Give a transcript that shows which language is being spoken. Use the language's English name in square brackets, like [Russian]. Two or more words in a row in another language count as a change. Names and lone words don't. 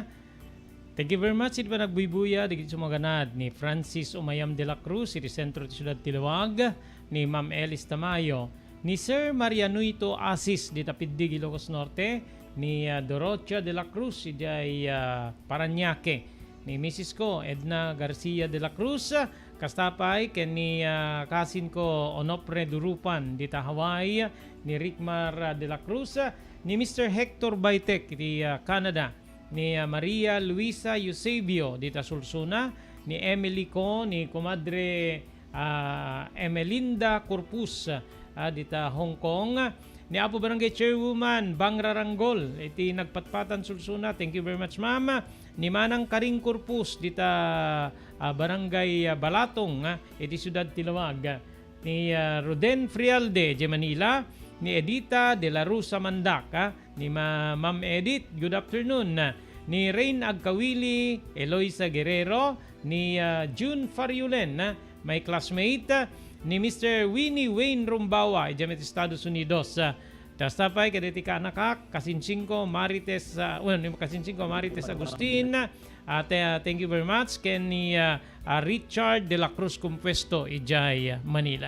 [English] Thank you very much [Iloko] iti panagbuibuya digit sumaganad ni Francis Umayam de la Cruz iti sentro ti Ciudad Tiluag, ni Ma'am Elis Tamayo, ni Sir Marianuito Asis di Tapiddig, Ilocos Norte, ni Dorocha de la Cruz iti Paranaque, ni Mrs. ko Edna Garcia de la Cruz, kastapay ken ni kasin ko Onopre Durupan dita Hawaii, ni Rickmar de la Cruz, ni Mr. Hector Baitek di Canada, ni Maria Luisa Eusebio dita Sulsuna, ni Emily ko, ni Comadre Emelinda Corpus dita Hong Kong, ni Apo Barangay Chairwoman Bangra Ranggol iti nagpatpatan Sulsuna. [English] Thank you very much, ma'am. [Iloko] Ni Manang Karing Corpus dita Barangay Balatong iti Ciudad Tiluag, ni Roden Frialde di Manila, ni Edita de la Rusa Mandak, ni Ma'am Edith, [English] good afternoon. [Iloko] Ni Rain Agkawili, Eloisa Guerrero, ni June Fariulen, [English] my classmate, [Iloko] ni Mr. Winnie Wayne Rumbawa, Jamet Estados Unidos. Tastapay, kaditi ka anak, Kasinsinko Marites, Kasinsinko Marites Agustin, at [English] thank you very much, [Iloko] ken ni Richard de la Cruz Compuesto, Ijay, Manila.